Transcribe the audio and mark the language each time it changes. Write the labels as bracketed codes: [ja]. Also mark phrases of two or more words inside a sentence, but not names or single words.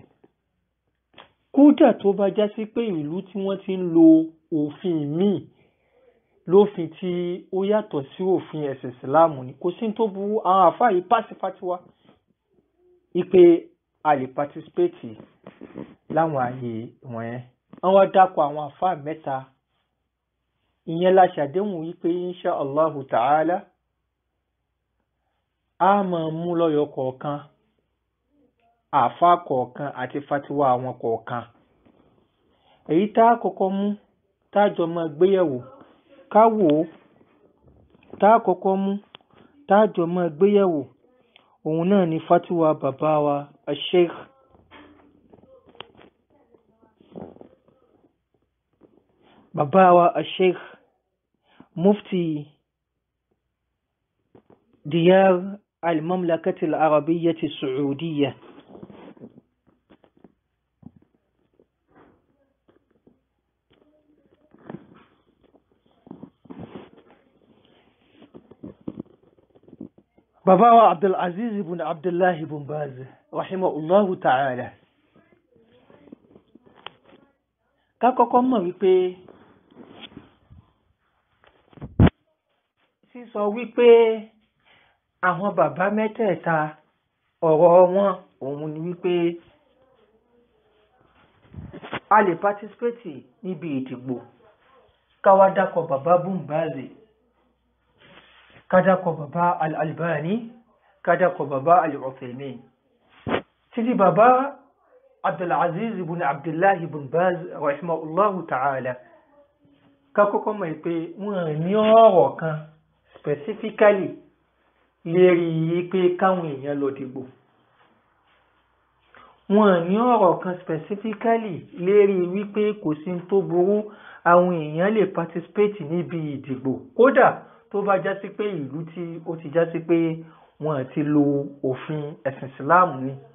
[yo] kódà tó bá já sí pé ìlú tí wọ́n ti ń lo òfin míì lófin tí ó yàtọ̀ sí òfin ẹ̀sìn ìsìláàmù ni kò sí tó burú àwọn àfáà yìí pàṣẹ fatiwa ipe a lè patisipéètì láwọn ààyè wọ̀nyẹn. wọ́n wá dákọ̀ àwọn àfáà mẹ́ta ìyẹn la ṣàdéhùn wípé [ar] إن شاء الله تعالى [yo] a máa mú lọ́yọ̀ kọ̀ọ̀kan àfáà kọ̀ọ̀kan àti fatiwa àwọn kọ̀ọ̀kan. èyí tá a kọ́kọ́ mú tájọ máa gbéyẹ̀wò ká wò ó tá a kọ́kọ́ mú tájọ máa gbéyẹ̀wò òun náà ni fatiwa bàbá wa Sheikh [ar] شيخ مفتي ديار المملكة العربية السعودية [yo] bàbá wa Abdulaziz ibn Abdullah ibn Baz [ar] رحمه الله تعالى. [yo] ká kọ́kọ́ mọ̀ wípé sísọ wípé àwọn bàbá mẹ́tẹ̀ẹ̀ta ọ̀rọ̀ wọn òun ni wípé a lè patisipéètì níbi ìdìbò káwá dákọ̀ bàbá Ibn Baz kádàkọ̀ bàbá Al-Albani kádàkọ̀ bàbá Al-Uthaymin títí bàbá Abdulaziz ibn Abdullah ibn Baz [ar] رحمه الله تعالى. [yo] ká kọ́kọ́ mọ̀ pé wọ́n ní ọ̀rọ̀ kan specifically lérí pé káwọn èèyàn lọ dìbò. wọ́n ní ọ̀rọ̀ kan specifically lérí wípé kò sí tó burú àwọn èèyàn lè participate níbi ìdìbò kódà tó bá já sí pé ìlú tí ó ti já sí pé wọ́n ti lo òfin ẹ̀sìn Islam ni.